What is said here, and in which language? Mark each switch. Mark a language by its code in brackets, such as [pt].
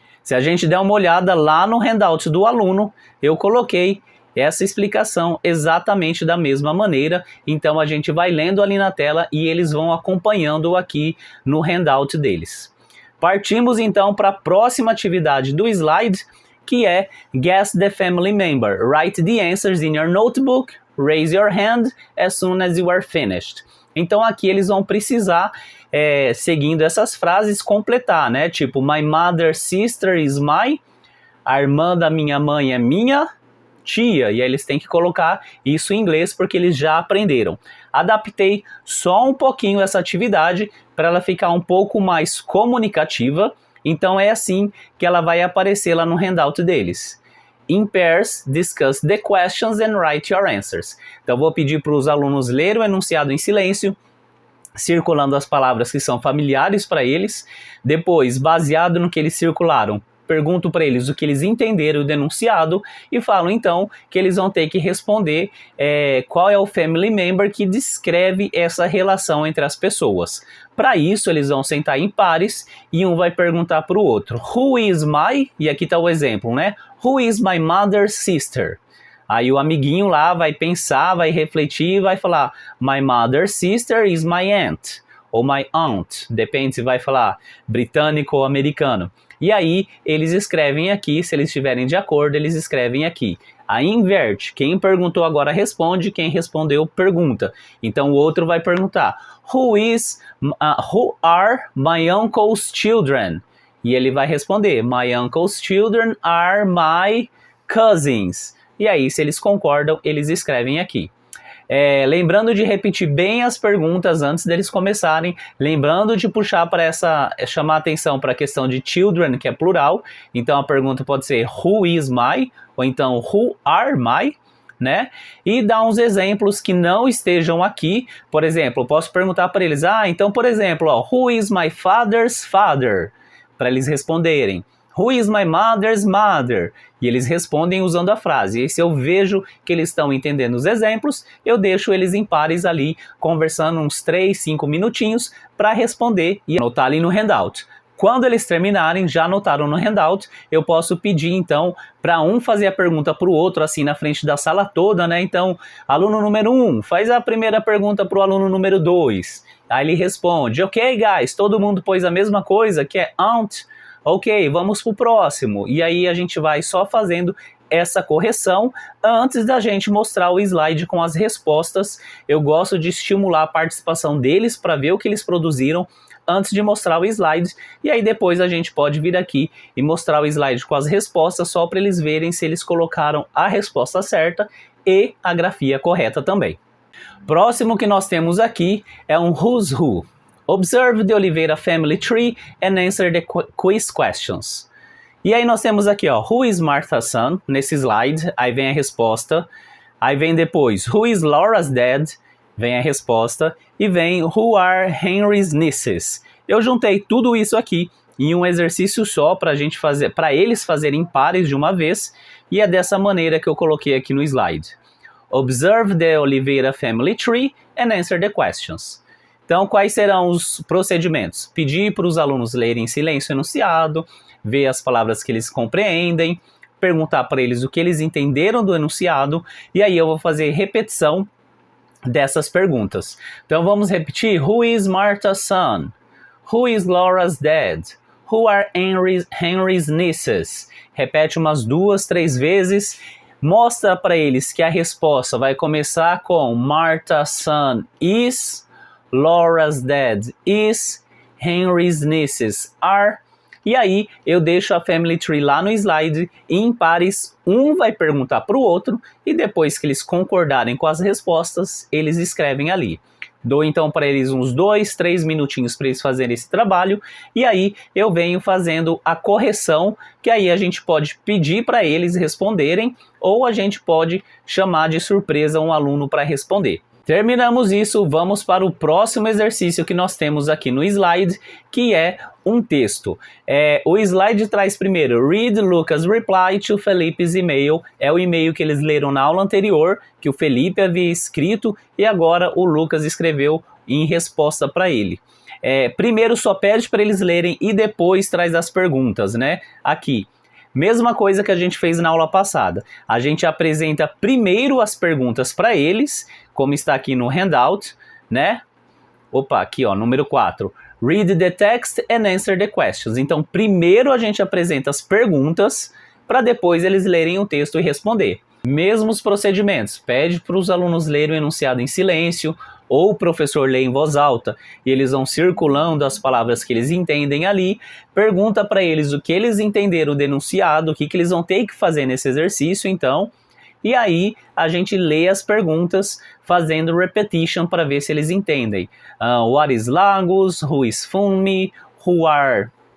[pt] Se a gente der uma olhada lá no handout do aluno, eu coloquei essa explicação exatamente da mesma maneira. Então a gente vai lendo ali na tela e eles vão acompanhando aqui no handout deles. Partimos então para a próxima atividade do slide, que é [en] Guess the Family Member. Write the answers in your notebook. Raise your hand as soon as you are finished. [pt] Então aqui eles vão precisar, seguindo essas frases, completar, né? Tipo, [en] my mother's sister is my, [pt] a irmã da minha mãe é minha tia. E aí eles têm que colocar isso em inglês porque eles já aprenderam. Adaptei só um pouquinho essa atividade para ela ficar um pouco mais comunicativa Então é assim que ela vai aparecer lá no handout deles. [en] In pairs, discuss the questions and write your answers. [pt] Então vou pedir para os alunos lerem o enunciado em silêncio, circulando as palavras que são familiares para eles. Depois, baseado no que eles circularam, pergunto para eles o que eles entenderam do enunciado e falo então que eles vão ter que responder qual é o family member que descreve essa relação entre as pessoas. Para isso, eles vão sentar em pares e um vai perguntar para o outro: [en] Who is my... [pt] E aqui está o exemplo, né? [en] Who is my mother's sister? [pt] Aí o amiguinho lá vai pensar, vai refletir e vai falar: [en] My mother's sister is my aunt. [pt] Ou [en] my aunt. [pt] Depende se vai falar britânico ou americano. E aí eles escrevem aqui, se eles estiverem de acordo, eles escrevem aqui. Aí inverte. Quem perguntou agora responde, quem respondeu pergunta. Então o outro vai perguntar: [en] Who are my uncle's children? [pt] E ele vai responder: [en] My uncle's children are my cousins. [pt] E aí, se eles concordam, eles escrevem aqui. Lembrando de repetir bem as perguntas antes deles começarem, lembrando de puxar para chamar atenção para a questão de children, que é plural. Então a pergunta pode ser [en] who is my, [pt] ou então [en] who are my, [pt] né? E dar uns exemplos que não estejam aqui. Por exemplo, eu posso perguntar para eles: então, por exemplo, [en] who is my father's father? [pt] Para eles responderem. [en] Who is my mother's mother? [pt] E eles respondem usando a frase. E se eu vejo que eles estão entendendo os exemplos, eu deixo eles em pares ali, conversando uns 3, 5 minutinhos para responder e anotar ali no handout. Quando eles terminarem, já anotaram no handout, eu posso pedir então para um fazer a pergunta para o outro, assim na frente da sala toda, né? Então, aluno número 1, faz a primeira pergunta para o aluno número 2. Aí ele responde: [en] Ok, guys, [pt] todo mundo pôs a mesma coisa, que é aunt. Ok, vamos para o próximo. E aí a gente vai só fazendo essa correção antes da gente mostrar o slide com as respostas. Eu gosto de estimular a participação deles para ver o que eles produziram antes de mostrar o slide. E aí depois a gente pode vir aqui e mostrar o slide com as respostas só para eles verem se eles colocaram a resposta certa e a grafia correta também. Próximo que nós temos aqui é um Who's Who. [en] Observe the Oliveira family tree and answer the quiz questions. [pt] E aí nós temos aqui, [en] Who is Martha's son? [pt] Nesse slide, aí vem a resposta. Aí vem depois, [en] Who is Laura's dad? [pt] Vem a resposta. E vem, [en] Who are Henry's nieces? [pt] Eu juntei tudo isso aqui em um exercício só para gente fazer, para eles fazerem pares de uma vez. E é dessa maneira que eu coloquei aqui no slide. [en] Observe the Oliveira family tree and answer the questions. [pt] Então, quais serão os procedimentos? Pedir para os alunos lerem em silêncio o enunciado, ver as palavras que eles compreendem, perguntar para eles o que eles entenderam do enunciado, e aí eu vou fazer repetição dessas perguntas. Então, vamos repetir. [en] Who is Martha's son? Who is Laura's dad? Who are Henry's nieces? [pt] Repete umas 2, 3 vezes. Mostra para eles que a resposta vai começar com [en] Martha's son is... Laura's dad is, Henry's nieces are. [pt] E aí eu deixo a family tree lá no slide e em pares um vai perguntar para o outro e depois que eles concordarem com as respostas, eles escrevem ali. Dou então para eles uns 2, 3 minutinhos para eles fazerem esse trabalho e aí eu venho fazendo a correção, que aí a gente pode pedir para eles responderem ou a gente pode chamar de surpresa um aluno para responder. Terminamos isso, vamos para o próximo exercício que nós temos aqui no slide, que é um texto. O slide traz primeiro, [en] read Lucas' reply to Felipe's email. [pt] É o e-mail que eles leram na aula anterior, que o Felipe havia escrito, e agora o Lucas escreveu em resposta para ele. Primeiro só pede para eles lerem e depois traz as perguntas, né? Aqui. Mesma coisa que a gente fez na aula passada. A gente apresenta primeiro as perguntas para eles, como está aqui no handout, né? Opa, aqui número 4. [en] Read the text and answer the questions. [pt] Então, primeiro a gente apresenta as perguntas, para depois eles lerem o texto e responder. Mesmos procedimentos. Pede para os alunos lerem o enunciado em silêncio, ou o professor lê em voz alta e eles vão circulando as palavras que eles entendem ali, pergunta para eles o que eles entenderam do enunciado, o que eles vão ter que fazer nesse exercício, então, e aí a gente lê as perguntas fazendo repetition para ver se eles entendem. [en] What is Lagos? Who is Funmi? Who are